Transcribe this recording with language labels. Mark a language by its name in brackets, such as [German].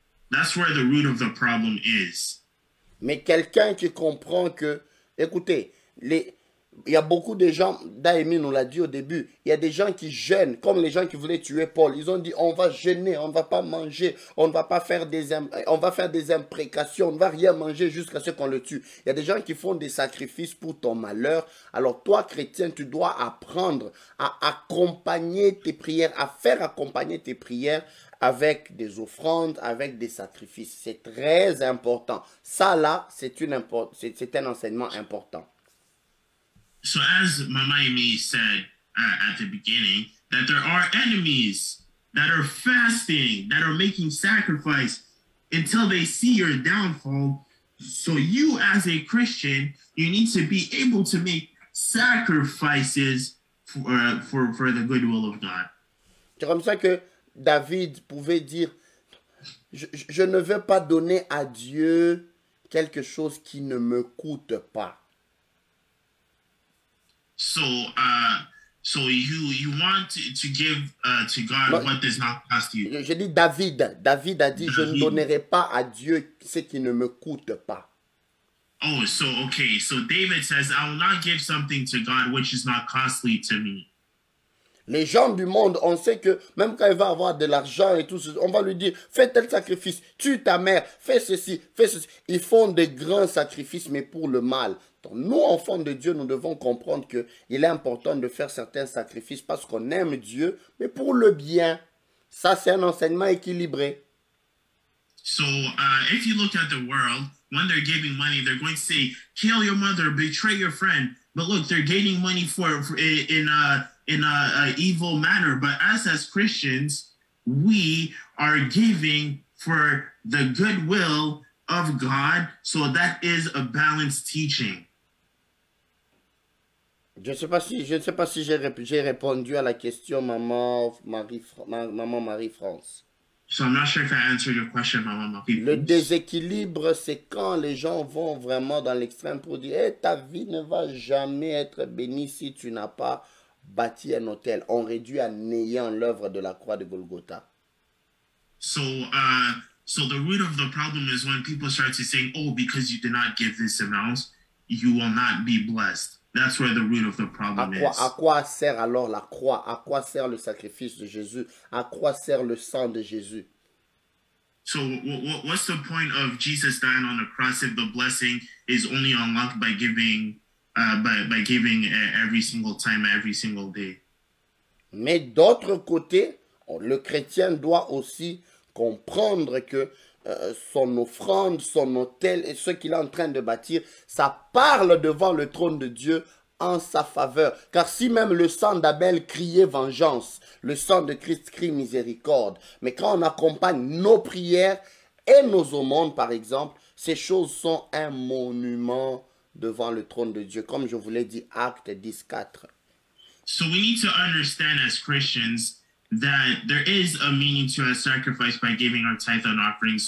[English] That's where the root of the problem is. [French] Mais quelqu'un qui comprend que, écoutez, il y a beaucoup de gens, Daïmi nous l'a dit au début, il y a des gens qui jeûnent, comme les gens qui voulaient tuer Paul. Ils ont dit, on va jeûner, on ne va pas manger, on va faire des imprécations, on ne va rien manger jusqu'à ce qu'on le tue. Il y a des gens qui font des sacrifices pour ton malheur. Alors toi, chrétien, tu dois apprendre à accompagner tes prières, à faire accompagner tes prières avec des offrandes, avec des sacrifices. C'est très important. Ça là, c'est un enseignement important. [English] So as Mama Amy said at the beginning, that there are enemies that are fasting, that are making sacrifice until they see your downfall. So you as a Christian, you need to be able to make sacrifices for the goodwill of God. [French] C'est comme ça que David pouvait dire, je ne veux pas donner à Dieu quelque chose qui ne me coûte pas. [English] So So you want to give to God [French] Non, [English] what does not cost you. [French] je dis David. David a dit, je ne [English] David. [French] donnerai pas à Dieu ce qui ne me coûte pas. [English] Oh, so okay. So David says, I will not give something to God which is not costly to me. [French] Les gens du monde, on sait que même quand il va avoir de l'argent et tout, on va lui dire, fais tel sacrifice, tue ta mère, fais ceci, fais ceci. Ils font des grands sacrifices, mais pour le mal. Donc, nous, enfants de Dieu, nous devons comprendre qu'il est important de faire certains sacrifices parce qu'on aime Dieu, mais pour le bien. Ça, c'est un enseignement équilibré. [English] So if you look at the world, when they're giving money, they're going to say, kill your mother, betray your friend. But look, they're gaining money in a evil manner. But as Christians, we are giving for the goodwill of God. So that is a balanced teaching. [French] Je ne sais pas si j'ai répondu à la question, maman Marie-France. [English] So I'm not sure if I answered your question, Mama. [French] Le déséquilibre, c'est quand les gens vont vraiment dans l'extrême pour dire hey, ta vie ne va jamais être bénie si tu n'as pas bâti un hôtel. On réduit à néant l'œuvre de la croix de Golgotha. [English] So the root of the problem is when people start to saying, oh, because you did not give this amount, you will not be blessed. That's where the root of the problem is. [French] À quoi sert alors la croix? À quoi sert le sacrifice de Jésus? À quoi sert le sang de Jésus? [English] So what's the point of Jesus dying on the cross if the blessing is only unlocked by giving every single time, every single day? [French] Mais d'autre côté, le chrétien doit aussi comprendre que son offrande, son autel et ce qu'il est en train de bâtir, ça parle devant le trône de Dieu en sa faveur. Car si même le sang d'Abel criait vengeance, le sang de Christ crie miséricorde. Mais quand on accompagne nos prières et nos aumônes, par exemple, ces choses sont un monument devant le trône de Dieu. Comme je vous l'ai dit, Acte 10:4. [English] So we need to understand as Christians that there is a meaning to a sacrifice by giving our tithe and offering.